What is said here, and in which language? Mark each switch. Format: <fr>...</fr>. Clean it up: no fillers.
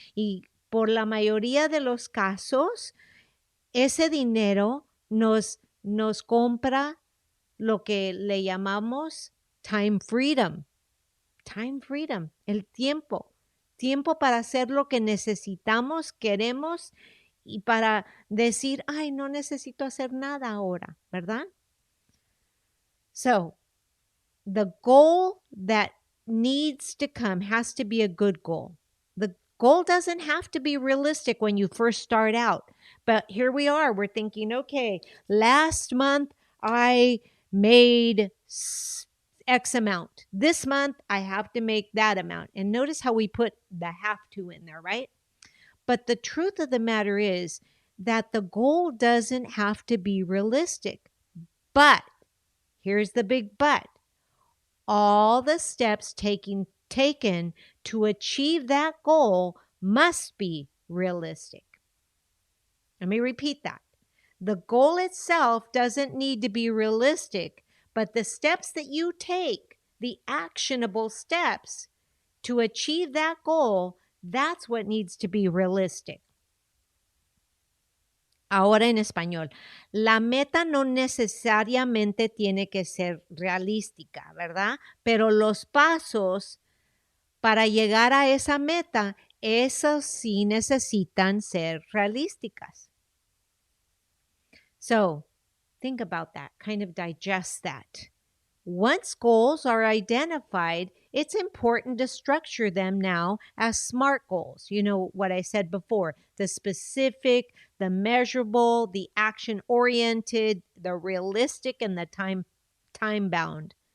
<es>Y por la mayoría de los casos, ese dinero nos compra lo que le llamamos time freedom. Time freedom, el tiempo. tiempo para hacer lo que necesitamos, queremos y para decir, ay, no necesito hacer nada ahora, ¿verdad?</es> <en>So, the goal that needs to come has to be a good goal. The goal doesn't have to be realistic when you first start out. But here we are, we're thinking, okay, last month I made X amount. This month I have to make that amount. And notice how we put the have to in there, right? But the truth of the matter is that the goal doesn't have to be realistic. But here's the big but. All the steps taken to achieve that goal must be realistic. Let me repeat that. The goal itself doesn't need to be realistic, but the steps that you take, the actionable steps to achieve that goal, that's what needs to be realistic.</en> <es>Ahora en español, la meta no necesariamente tiene que ser realística, ¿verdad? Pero los pasos para llegar a esa meta, esos sí necesitan ser realísticas.</es> <en>So, think about that, kind of digest that. Once goals are identified, it's important to structure them now as SMART goals. You know what I said before, the specific, the measurable, the action-oriented, the realistic, and the time-bound.</en>